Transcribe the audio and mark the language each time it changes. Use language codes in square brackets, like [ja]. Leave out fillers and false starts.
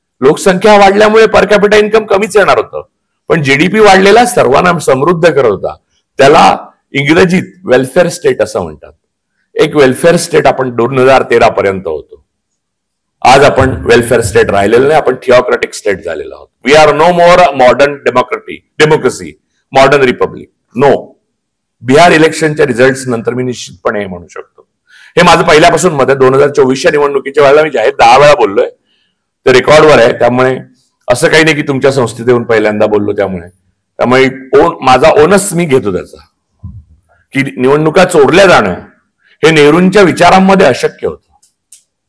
[mr] लोकसंख्या वाढल्यामुळे per capita income कमीच येणार होतं, पण जीडीपी वाढलेला सर्वांना समृद्ध करत होता. त्याला इंग्रजीत वेलफेअर स्टेट असं म्हणतात. एक वेलफेअर स्टेट आपण 2013 पर्यंत होतो. आज आपण वेलफेअर स्टेट राहिलेलं नाही, आपण थिओक्रेटिक स्टेट झालेलो आहोत. [en] We are no more modern democracy, modern republic. No. [mr] Bihar इलेक्शनच्या result नंतर मी निश्चितपणे हे म्हणू शकतो. हे माझं पहिल्यापासून मत आहे. 2024च्या निवडणुकीच्या वेळेला मी जाहीर 10 वेळा बोललोय, ते रेकॉर्डवर आहे. त्यामुळे असं काही नाही की तुमच्या संस्थेत येऊन पहिल्यांदा बोललो. त्यामुळे माझा ओनस मी घेतो त्याचा, की निवडणुका चोरल्या जाणं हे नेहरूंच्या विचारांमध्ये अशक्य होतं.